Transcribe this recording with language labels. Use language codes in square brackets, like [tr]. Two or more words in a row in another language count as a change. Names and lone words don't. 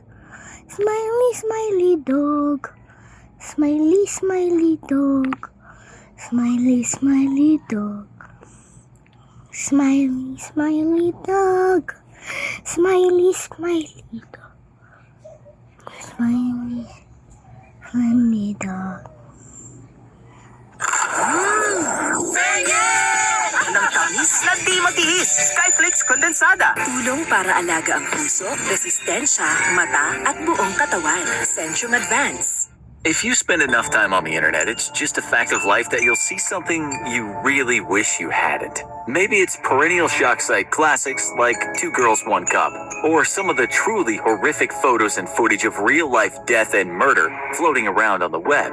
[en] Smiley, smiley dog. Smiley, smiley dog. Smiley, smiley dog. Smiley, smiley dog. Smiley, smiley dog. Smiley, smiley dog. [tl] Ng tamis na di matiis. Skyflakes kondensada. Tulong para alaga ang puso, resistensya, mata at buong katawan. Centrum Advance. [en] If you spend enough time on the internet, it's just a fact of life that you'll see something you really wish you hadn't. Maybe it's perennial shock site classics like Two Girls, One Cup, or some of the truly horrific photos and footage of real-life death and murder floating around on the web.